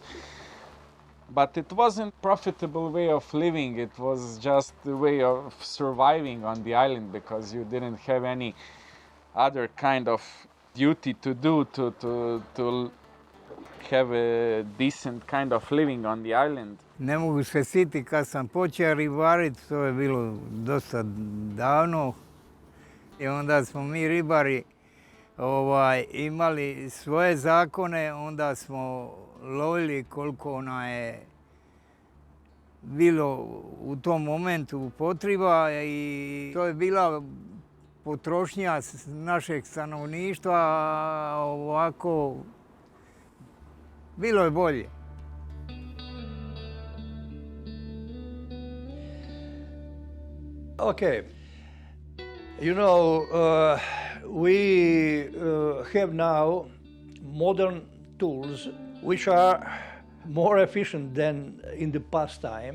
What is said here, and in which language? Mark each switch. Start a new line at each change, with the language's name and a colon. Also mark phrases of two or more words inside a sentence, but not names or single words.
English: But it wasn't a profitable way of living. It was just a way of surviving on the island because you didn't have any other kind of duty to do to have a decent kind of living on the island.
Croatian: Ne mogu se sjetiti kad sam počeo ribariti, to je bilo dosta davno. I onda smo mi ribari imali svoje zakone, onda smo lovili koliko nam je bilo u tom momentu potreba i to je bila potrošnja našeg stanovništva, ovako bilo je bolje.
English: Okay, you know, we have now modern tools which are more efficient than in the past time.